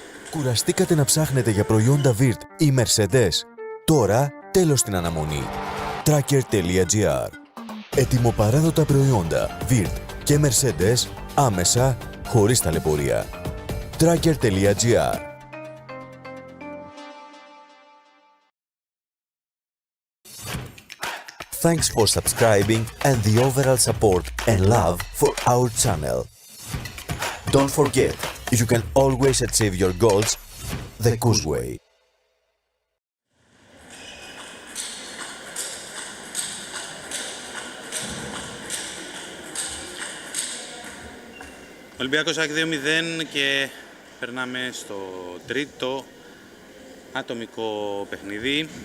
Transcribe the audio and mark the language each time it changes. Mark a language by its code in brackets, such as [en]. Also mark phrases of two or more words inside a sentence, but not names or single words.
[el] Κουραστήκατε να ψάχνετε για προϊόντα Virt ή Mercedes? Τώρα τέλος στην αναμονή. Tracker.gr. Ετοιμοπαράδοτα προϊόντα Virt και Mercedes άμεσα, χωρίς ταλαιπωρία. Tracker.gr. [en] Thanks for subscribing and the overall support and love for our channel. Don't forget, you can always achieve your goals the Kuz way. [el] Ολυμπιακός ΑΕΚ 2-0 και περνάμε στο τρίτο ατομικό παιχνίδι.